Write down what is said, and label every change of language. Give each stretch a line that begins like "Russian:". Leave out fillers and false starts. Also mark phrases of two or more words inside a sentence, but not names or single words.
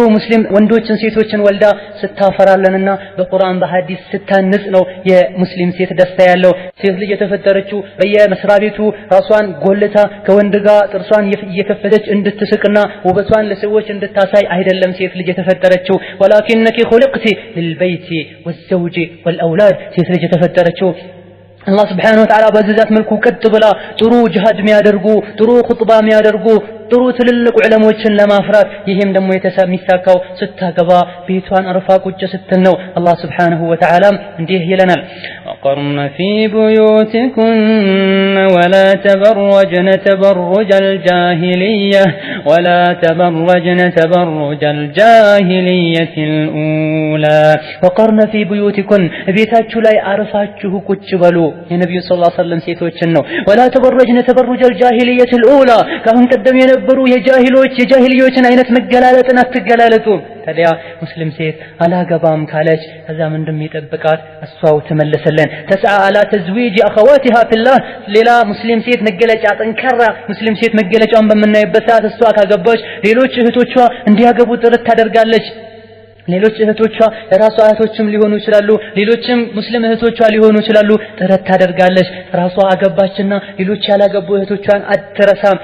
Amharic: ሙስሊም ወንዶችን ሴቶችን ወልዳ ስታፈራለንና በቁርአን በሐዲስ ስታንጽ ነው የሙስሊም ሴት ደስታ ያለው ሴት ልጅ የተፈጠረችው በየመስሪያ ቤቱ ራሷን ጎልታ ከወንድ ጋር ጥርሷን እየከፈተች እንድትስቅና ውበቷን ለሰዎች እንድታሳይ አይደለም ሴት ልጅ የተፈጠረችው
Arabic: ولكنك خلقت للبيت والزوج والأولاد
Amharic: ሴት ልጅ የተፈጠረችው አላህ
Arabic: سبحانه وتعالى
Amharic: በዛት መልኩ ቀጥ ብላ ጥሩ ጂሃድ የሚያደርጉ ጥሩ ኹጥባ የሚያደርጉ ጥሩ ትልልቅ ዑለሞችን ለማፍራት ይሄም ደግሞ የሚሳካው ስታገባ ቤቷን አርፋ ቁጭ ስትል ነው አላህ
Arabic: سبحانه وتعالى
Amharic: እንዲህ ይለናል
Arabic: وقرن في بيوتكن ولا تبرجن تبرج الجاهلية ولا تبرجن تبرج الجاهلية الأولى وقرن في بيوتكن
Amharic: ቤታችሁ ላይ አርፋችሁ ቁጭ በሉ የነብዩ
Arabic: صلى الله عليه وسلم
Amharic: ሴቶችን ነው
Arabic: ولا تبرجن تبرج الجاهلية الأولى
Amharic: ካሁን ቀደም የነበሩ የጃሂልዮችን አይነት መገላለጥን አትገላለጡ ታዲያ ሙስሊም ሴት አላገባም ካለች ከዛ ምን እንደሚጠብቃት እሷው ተመለሰለን
Arabic: تسعى على تزويج اخواتها في الله
Amharic: ሌላ ሙስሊም ሴት መገለጫ ጠንከራ ሙስሊም ሴት መገለጫውን በመናይበት ሰዓት እሷ ካገባች ሌሎች እህቶቿ እንዲያገቡ ጥረት ታደርጋለች ሌሎች እህቶቿ ራሷ እህቶችም ሊሆኑ ይችላሉ ሌሎችም ሙስሊም እህቶቿ ሊሆኑ ይችላሉ ጥረት ታደርጋለች ራሷ አገባችና ሌሎች ያላገቡ እህቶቿን አትረሳም